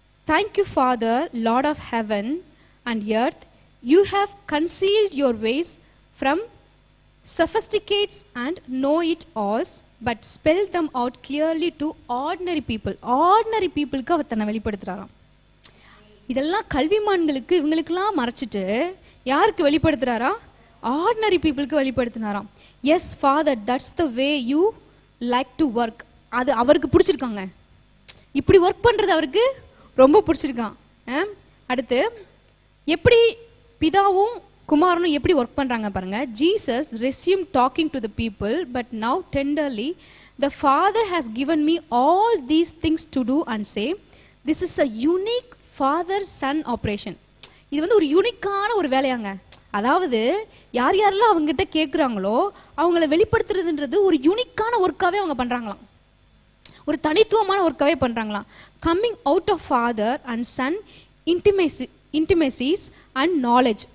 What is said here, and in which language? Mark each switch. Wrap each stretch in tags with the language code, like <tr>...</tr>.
<en>Thank you, Father, Lord of heaven and earth. You have concealed your ways from sophisticates and know it all, but spell them out clearly to ordinary people.</en> <ta>Ordinary peopleக்கு அவர் தன்னை வெளிப்படுத்துறாராம். இதெல்லாம் கல்விமான்களுக்கு இவங்களுக்கெல்லாம் மறைச்சிட்டு யாருக்கு வெளிப்படுத்துறாரா? Ordinary பீப்புளுக்கு வெளிப்படுத்தினாராம்.</ta> <en>Yes father, that's the way you like to work.</en> <ta>அது அவருக்கு பிடிச்சிருக்காங்க. இப்படி ஒர்க் பண்ணுறது அவருக்கு ரொம்ப பிடிச்சிருக்கான். அடுத்து எப்படி பிதாவும் குமாரனும் எப்படி ஒர்க் பண்றாங்க பாருங்க.</ta> <en>Jesus resumed talking to the people, but now tenderly, the Father has given me all these things to do and say, this is a unique father son operation.</en> <ta>இது வந்து ஒரு யூனிக்கான ஒரு வேலையாங்க. அதாவது யார் யாரெல்லாம் அவங்ககிட்ட கேட்குறாங்களோ அவங்கள வெளிப்படுத்துறதுன்றது ஒரு யூனிக்கான ஒர்க்காகவே அவங்க பண்ணுறாங்களாம், ஒரு தனித்துவமான ஒர்க்காகவே பண்ணுறாங்களாம்.</ta> <en>Coming out of father and son intimacies and knowledge.</en>